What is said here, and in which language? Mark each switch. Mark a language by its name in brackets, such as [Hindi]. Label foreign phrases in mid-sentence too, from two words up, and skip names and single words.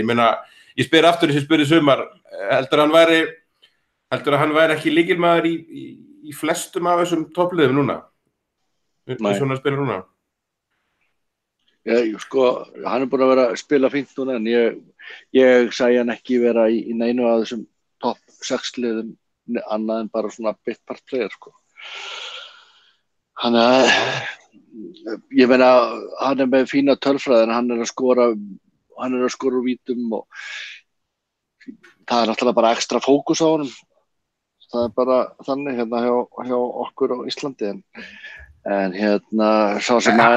[Icelandic] Ég spyr aftur þessi spurði sumar, heldur að hann væri ekki lykilmaður í flestum af þessum toppliðum núna? Svona spila núna? Sko, hann búin að vera að spila fínt núna en ég sæði hann ekki vera í neinu af þessum topp 6 liðum annað en bara svona [English] bit part player, [Icelandic] sko. Ég meina, hann með fína tölfræði en hann er að skora úr vítum og það er náttúrulega bara ekstra fókus á honum. Það er bara þannig hjá okkur á Íslandi en sá sem að